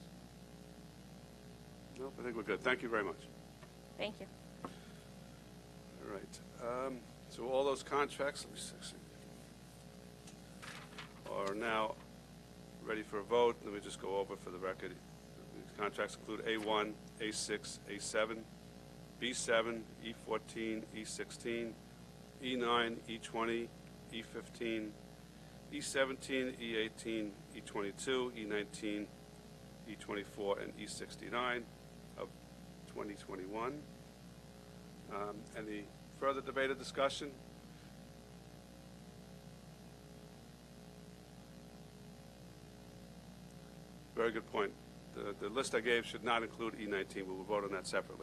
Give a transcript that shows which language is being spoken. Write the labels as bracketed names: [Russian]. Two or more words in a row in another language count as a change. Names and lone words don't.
[English] No, I think we're good. Thank you very much. Thank you. All right. So all those contracts, let me see, are now ready for a vote. Let me just go over for the record. These contracts include A1, A6, A7, B7, E14, E16, E9, E20, E15, E17, E18, E22, E19, E24, and E69 of 2021. Any further debate or discussion? Very good point. The list I gave should not include E19. We will vote on that separately.